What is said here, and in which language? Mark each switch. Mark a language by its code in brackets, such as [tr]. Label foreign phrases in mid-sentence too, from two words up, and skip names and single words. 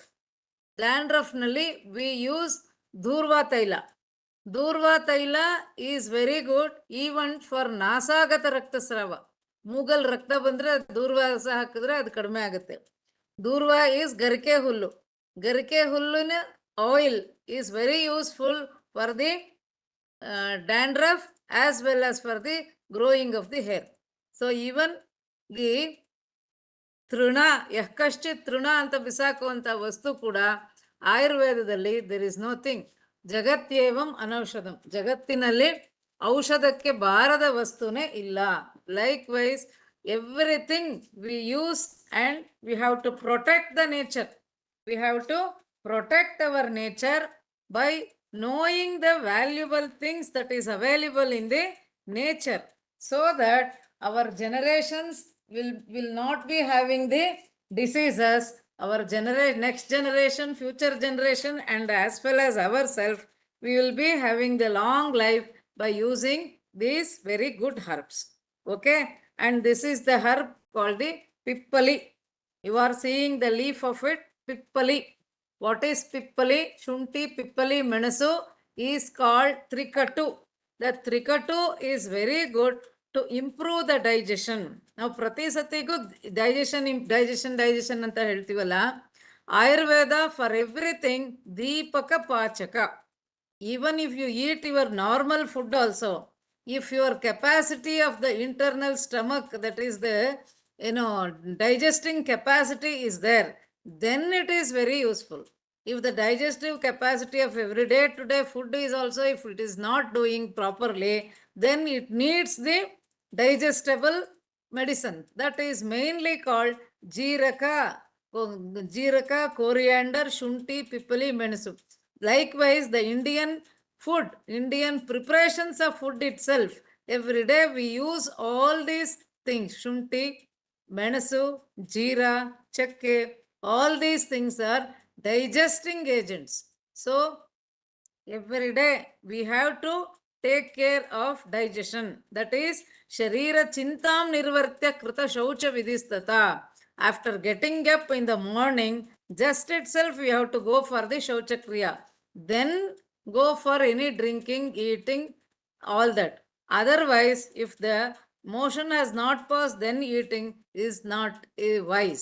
[kn] ಡ್ಯಾಂಡ್ರಫ್ನಲ್ಲಿ [en] we use [kn] ದೂರ್ವ ತೈಲ. ದೂರ್ವ ತೈಲ [en] is very good even for [kn] ನಾಸಾಗತ ರಕ್ತಸ್ರಾವ. ಮೂಗಲ್ ರಕ್ತ ಬಂದ್ರೆ ದೂರ್ವ ಹಾಕಿದ್ರೆ ಅದು ಕಡಿಮೆ ಆಗುತ್ತೆ. [en] ದೂರ್ವ ಈಸ್ [kn] ಗರಿಕೆ ಹುಲ್ಲು. ಗರಿಕೆ ಹುಲ್ಲಿನ [en] oil is very useful for the dandruff as well as for the growing of the hair. So even the [kn] ತೃಣ, ಯಕ್ಕಶ್ಚಿತ್ ತೃಣ ಅಂತ ಬಿಸಾಕುವಂಥ ವಸ್ತು ಕೂಡ ಆಯುರ್ವೇದದಲ್ಲಿ [en] there is no thing. [sa] ಜಗತ್ಯೇವಂ ಅನೌಷಧಂ. [kn] ಜಗತ್ತಿನಲ್ಲಿ ಔಷಧಕ್ಕೆ ಬಾರದ ವಸ್ತುನೇ ಇಲ್ಲ. [en] Likewise everything we use and we have to protect the nature. we have to protect our nature by knowing the valuable things that is available in the nature, so that our generations will not be having the diseases. Our next generation, future generation, and as well as ourselves, we will be having the long life by using these very good herbs. Okay, and this is the herb called the pippali. You are seeing the leaf of it, pippali. What is pippali? Shunti, pippali, menasu is called trikatu. The trikatu is very good to improve the digestion. [kn] ನಾವು ಪ್ರತಿ ಸತಿಗೂ ಡೈಜೆಷನ್ ಅಂತ ಹೇಳ್ತೀವಲ್ಲ, ಆಯುರ್ವೇದ [en] for everything [kn] ದೀಪಕ ಪಾಚಕ. [en] Even if you eat your normal food also, if your capacity of the internal stomach, that is the digesting capacity is there, then it is very useful. If the digestive capacity of every day to day food is also, if it is not doing properly, then it needs the digestible medicine. That is mainly called jeeraka, coriander, shunti, pippali, menasu. Likewise, the Indian food, Indian preparations of food itself, every day we use all these things. Shunti, menasu, jeera, chakke, all these things are digesting agents. So every day we have to take care of digestion. [sa] That is शरीर चिन्तां निर्वर्त्य कृत शौच विधिस्थिता. [en] After getting up in the morning, just itself we have to go for the [sa] शौच क्रिया. [en] Then go for any drinking, eating, all that. Otherwise, if the motion has not passed, then eating is not wise.